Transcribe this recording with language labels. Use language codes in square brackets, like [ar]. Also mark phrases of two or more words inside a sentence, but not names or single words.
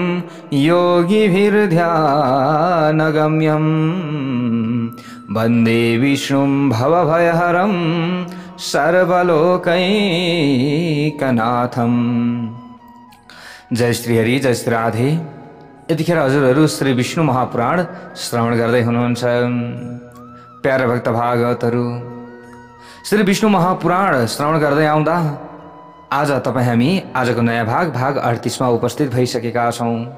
[sa] योगिभिर्ध्यानगम्यं वन्दे विष्णुं भवभयहरं सर्वलोकैकनाथं। [ne] जय श्री हरि, जय श्री राधे। यतिखेर हजुरहरू श्री विष्णु महापुराण श्रवण गर्दै हुनुहुन्छ। प्यारा भक्त भागवतहरू, श्री विष्णु महापुराण श्रवण गर्दै आउँदा आज हामी आजको नयाँ भाग 38 मा उपस्थित भइसकेका छौं।